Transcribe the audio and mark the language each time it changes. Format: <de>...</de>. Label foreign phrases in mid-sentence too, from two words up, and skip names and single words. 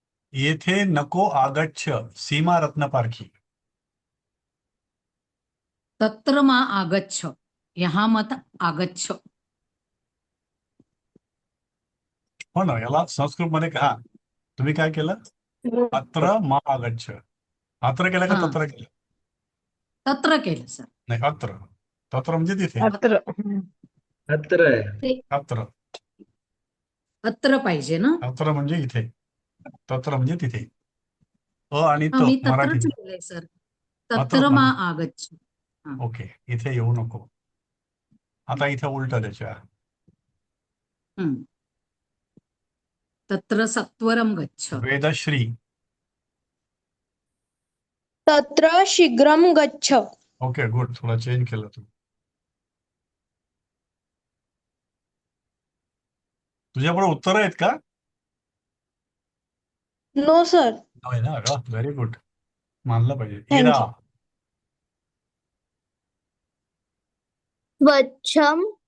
<mr>येथे नको आगच्छ, सीमा रत्नपारखी.</mr> <sa>तत्र मा आगच्छ.</sa> <hi>यहाँ मत आगच्छ.</hi> <mr>हो ना, याला संस्कृतमध्ये का तुम्ही काय केलं?</mr> <sa>अत्र मा आगच्छ. अत्र</sa> <mr>केलं का हा. तत्र केलं? तत्र केलं सर. नाही, अत्र. तत्र म्हणजे तिथे. अत्र अत्र आहे. अत्र. अत्र पाहिजे ना. अत्र म्हणजे इथे. तत्र म्हणजे तिथे. अ आणि हा, त मी तत्रच मराठी. लिहिलंय सर. अत्र</mr> <sa>तत्र मा</sa> <mr>म्हणजे आगच्छ. ओके, इथे येऊ नको. आता इथे उलट त्याच्या. हम्म.</mr> <sa>तत्र सत्वरम गच्छ. वेदश्री. तत्र शीघ्रं गच्छ.</sa> <mr>ओके, गुड. थोडा चेंज केलं तू. तुझ्याकडे उत्तर आहेत का?</mr> <en>No sir.</en> <mr>नाही ना.</mr> <en>very good.</en> <mr>मानलं पाहिजे.</mr> <en>Thank इरा. you.</en> <sa>स्वच्छम.</sa>